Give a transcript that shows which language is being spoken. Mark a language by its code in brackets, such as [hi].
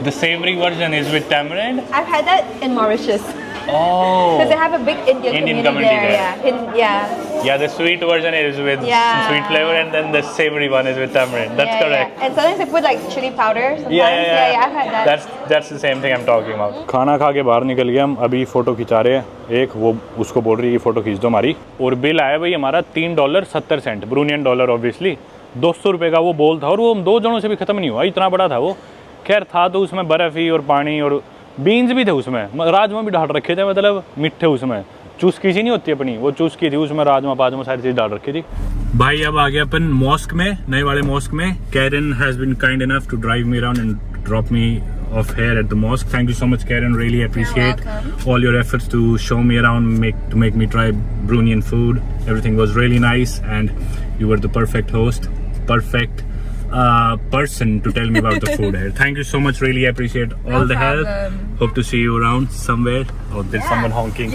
[en] the savory version is with tamarind. I've had that in Mauritius Oh. because they have a big Indian community there. Yeah. Yeah, the sweet version is with some sweet flavor and then the savory one is with tamarind. That's correct. Yeah. And sometimes they put like chili powder. Sometimes. Yeah. I've had that. That's the same thing I'm talking about. [hi] खाना खा के बाहर निकल गए हम, अभी photo खिंचा रहे हैं। एक वो उसको बोल रही है फ़ोटो खींच दो हमारी, और बिल आया भाई हमारा $3.70 ब्रूनियन डॉलर ऑब्वियसली। 200 रुपये का वो बोल था और वो हम 2 जनों से भी ख़त्म नहीं हुआ, इतना बड़ा था वो। खैर था तो उसमें बर्फ़ ही और पानी और बीन्स भी थे उसमें, राजमा भी डाल रखे थे, मतलब मिठे उसमें। चुस्की सी नहीं होती अपनी, वो चुस्की थी, उसमें राजमा पाजमा सारी चीज़ डाल रखी थी। भाई अब आ गया अपन मॉस्क में, नए वाले मॉस्क में। [en] Karen has been kind enough to drive me around and drop me off here at the mosque. Thank you so much, Karen. Really appreciate all your efforts to show me around, to make me try Bruneian food. Everything was really nice, and you were the perfect host, perfect person to tell me about the food here. Thank you so much. Really appreciate all the help. Hope to see you around somewhere. Oh, there's someone honking.